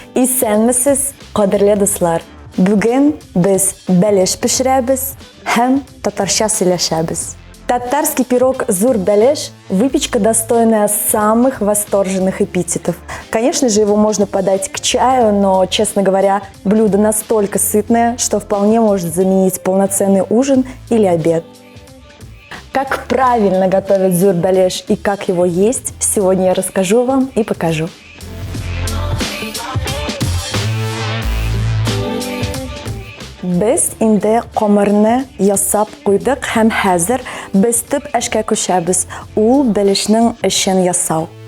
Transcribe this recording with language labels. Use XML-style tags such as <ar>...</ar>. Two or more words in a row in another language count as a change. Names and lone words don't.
<tt>Исәнмесез, кадерле дуслар. Бүген без бәлеш пешерәбез һәм татарча сөйләшәбез.</tt> <ru>Татарский пирог</ru> <tt>зур бәлеш –</tt> <ru>выпечка, достойная самых восторженных эпитетов. Конечно же, его можно подать к чаю, но, честно говоря, блюдо настолько сытное, что вполне может заменить полноценный ужин или обед. Как правильно готовить</ru> <tt>зур бәлеш</tt> <ru>и как его есть, сегодня я расскажу вам и покажу.</ru> <tt>Biz инде камырны ясап куйдык һәм хәзер без төп эшкә күчәбез. Ул бәлешнең эшен ясау.</tt>